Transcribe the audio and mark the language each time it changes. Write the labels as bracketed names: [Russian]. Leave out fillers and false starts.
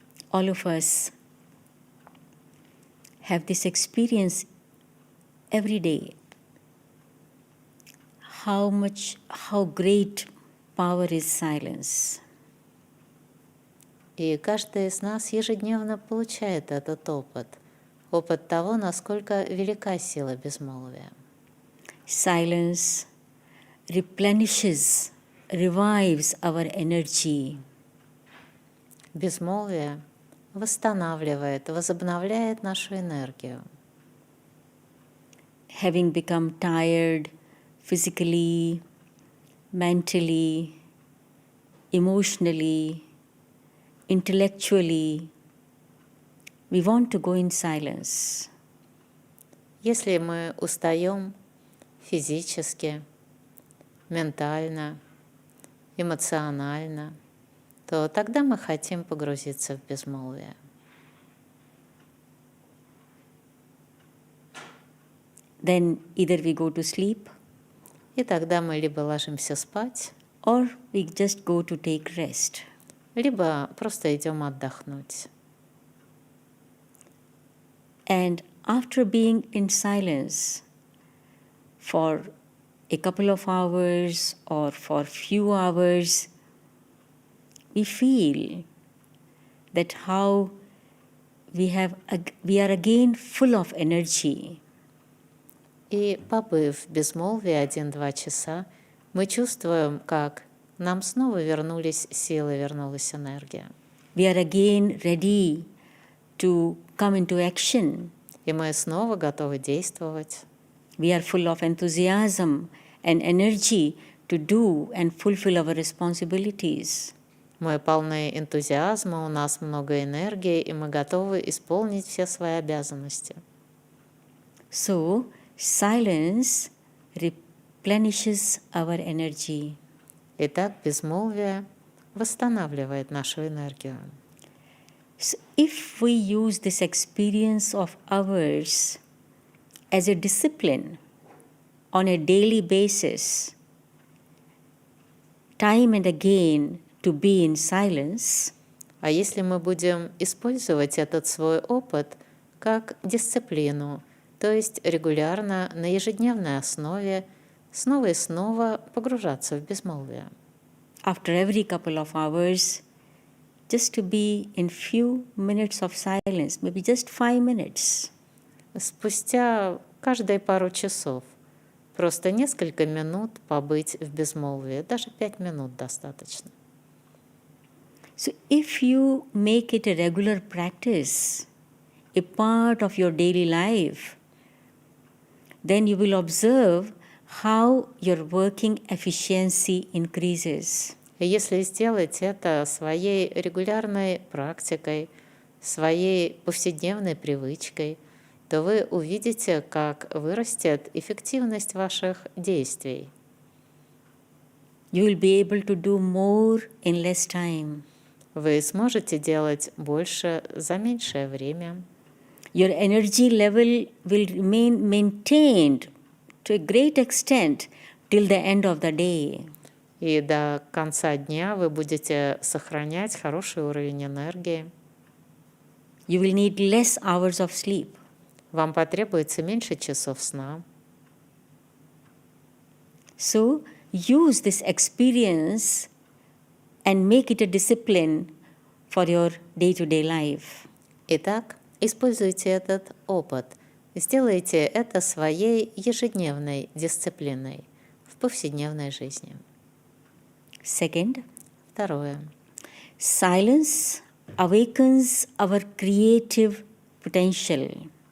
[English] All of us have this experience every day. How great power is silence. [Russian] И каждый из нас ежедневно получает этот опыт. Опыт того, насколько велика сила безмолвия. [English] Silence replenishes, revives our energy. [Russian] Безмолвие восстанавливает, возобновляет нашу энергию. [English] Having become tired physically, mentally, emotionally, intellectually, we want to go in silence. [Russian] Если мы устаем физически, ментально, эмоционально, то тогда мы хотим погрузиться в безмолвие. [English] Then either we go to sleep, [Russian] И тогда мы либо ложимся спать, [English] or we just go to take rest. [Russian] либо просто идем отдохнуть. [English] And after being in silence for a couple of hours or for few hours, we feel that how we are again full of energy. [Russian] И побыв в безмолвии 1-2 часа, мы чувствуем, как нам снова вернулись силы, вернулась энергия. [English] We are again ready to come into action. [Russian] И мы снова готовы действовать. [English] We are full of enthusiasm and energy to do and fulfill our responsibilities. [Russian] Мы полны энтузиазма, у нас много энергии, и мы готовы исполнить все свои обязанности. [English] So, silence replenishes our energy. [Russian] Итак, безмолвие восстанавливает нашу энергию. [English] So if we use this experience of ours as a discipline, on a daily basis, time and again, to be in silence, [Russian] А если мы будем использовать этот свой опыт как дисциплину, то есть регулярно на ежедневной основе снова и снова погружаться в безмолвие. [English] after every couple of hours, just to be in few minutes of silence, maybe just 5 minutes. [Russian] Спустя каждые пару часов просто несколько минут побыть в безмолвии, даже 5 минут достаточно. [English] So if you make it a regular practice, a part of your daily life, then you will observe how your working efficiency increases. [Russian] И если сделать это своей регулярной практикой, своей повседневной привычкой, то вы увидите, как вырастет эффективность ваших действий. [English] You will be able to do more in less time. [Russian] Вы сможете делать больше за меньшее время. [English] Your energy level will remain maintained to a great extent till the end of the day. [Russian] И до конца дня вы будете сохранять хороший уровень энергии. [English] You will need less hours of sleep. [Russian] Вам потребуется меньше часов сна. [English] So use this experience and make it a discipline for your day-to-day life. [Russian] Итак, используйте этот опыт. Сделайте это своей ежедневной дисциплиной в повседневной жизни. [English] Second, [Russian] Второе. [English] silence awakens our creative potential.